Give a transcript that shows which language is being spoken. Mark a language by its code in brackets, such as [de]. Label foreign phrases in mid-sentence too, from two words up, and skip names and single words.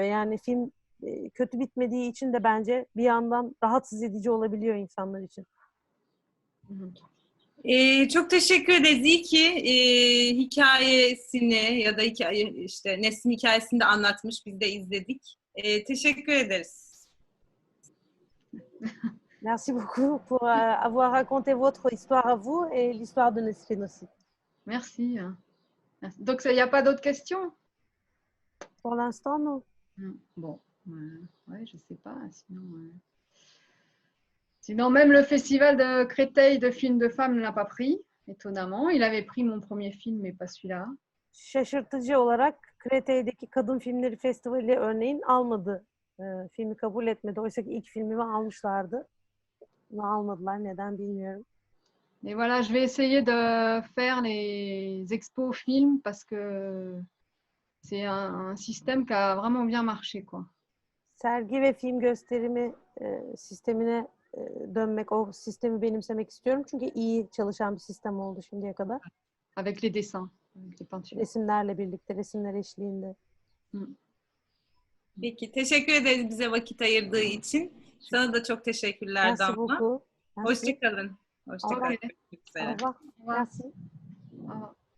[tr] Yani film kötü bitmediği için de bence bir yandan rahatsız edici olabiliyor insanlar için. Çok teşekkür ederiz. İyi ki hikayesini ya da işte Nesrin hikayesini de anlatmış. Biz de izledik. Teşekkür ederiz. [fr] Merci beaucoup pour avoir raconté votre histoire à vous et l'histoire de Nesrin aussi. Merci. Donc, il n'y a pas d'autres questions? Pour l'instant, non. Bon, ouais, je sais pas. Sinon, même le festival de Créteil de films de femmes ne l'a pas pris, étonnamment. Il avait pris mon premier film, mais pas celui-là. [tr] Şaşırtıcı olarak Kretey'deki Kadın Filmleri Festivali örneğin almadı. Filmi kabul etmedi. Oysa ki ilk filmimi almışlardı. Bunu almadılar. Neden bilmiyorum. [fr] Et voilà, je vais essayer de faire les expos films parce que c'est un système qui a vraiment bien marché, quoi. [tr] Sergi ve film gösterimi sistemine dönmek, o sistemi benimsemek istiyorum. Çünkü iyi çalışan bir sistem oldu şimdiye kadar. [fr] Avec les dessins, avec les peintures. [tr] Resimlerle birlikte, resimler eşliğinde. Peki, teşekkür ederiz bize vakit ayırdığı için. Sana da çok teşekkürler [fr] Merci Damla. beaucoup. [tr] Hoşçakalın. Hoşçakalın. [fr] Au revoir. Merci. Au revoir.